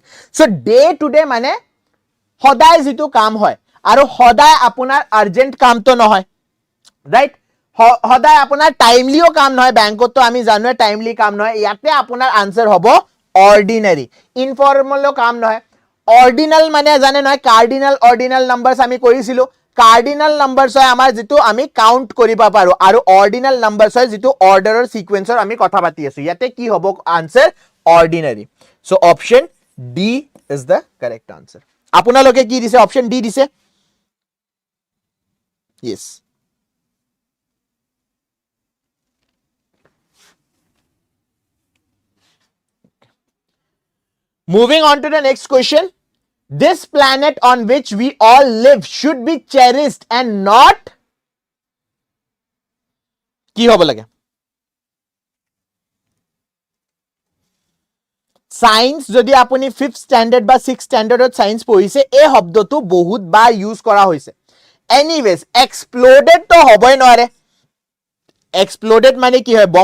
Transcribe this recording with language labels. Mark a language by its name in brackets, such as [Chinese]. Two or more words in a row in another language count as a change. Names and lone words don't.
[English] So day-to-day [Assamese] মানে সদায় যেটো কাম হয়, আৰু সদায় আপোনাৰ আৰ্জেন্ট কামটো নহয়, ৰাইট? সদায় আপোনাৰ টাইমলিও কাম নহয়, বেংকতো আমি জানোৱে টাইমলি কাম নহয়, ইয়াতে আপোনাৰ আনসাৰ হ'ব অৰ্ডিনাৰী. ইনফৰ্মেলো কাম নহয়. অৰ্ডিনাল মানে জানে নহয়, [English] cardinal ordinal numbers [Assamese] আমি কৰিছিলো, [English] cardinal numbers [Assamese] হয় আমাৰ যেটো আমি কাউন্ট কৰিব পাৰো, আৰু [English] ordinal numbers [Assamese] হয় যেটো [English] order sequence [Assamese] আমি কথা পাতি আছো. ইয়াতে কি হ'ব আনসাৰ? অৰ্ডিনাৰী. [English] so option D is the correct answer. [Assamese] আপোনালোকে কি দিছে? [English] option D [Assamese] দিছে? [English] yes. Moving on to the next question. This planet on which we all live should be cherished and not [Assamese] কি হ'ব লাগে? সায়েন্স যদি আপুনি 5th স্ট্যান্ডার্ড বা 6th স্ট্যান্ডার্ডত সায়েন্স পঢ়িছে, এই শব্দটো বহুত বাৰ ইউজ কৰা হৈছে. [English] anyways exploded [Assamese] তো হ'বই নোৱাৰে. এক্সপ্লোডেড মানে কি হয়?